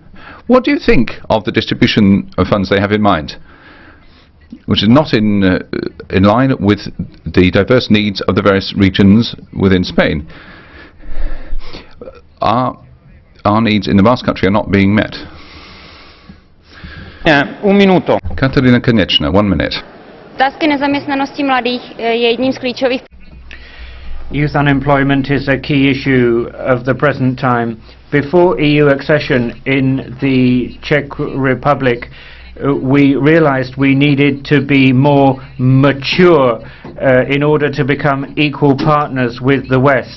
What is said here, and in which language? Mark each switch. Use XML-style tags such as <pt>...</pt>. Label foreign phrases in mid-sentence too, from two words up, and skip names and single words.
<en>What do you think of the distribution of funds they have in mind, which is not in line with the diverse needs of the various regions within Spain? Our needs in the Basque Country are not being met.</en> <es>Un minuto.</es> <en>Katarina Konečná, 1 minute.</en> <cs>Otázky nezaměstnanosti mladých je jedním z klíčových.</cs> <en>Youth unemployment is a key issue of the present time. Before EU accession in the Czech Republic, we realized we needed to be more mature in order to become equal partners with the West.</en>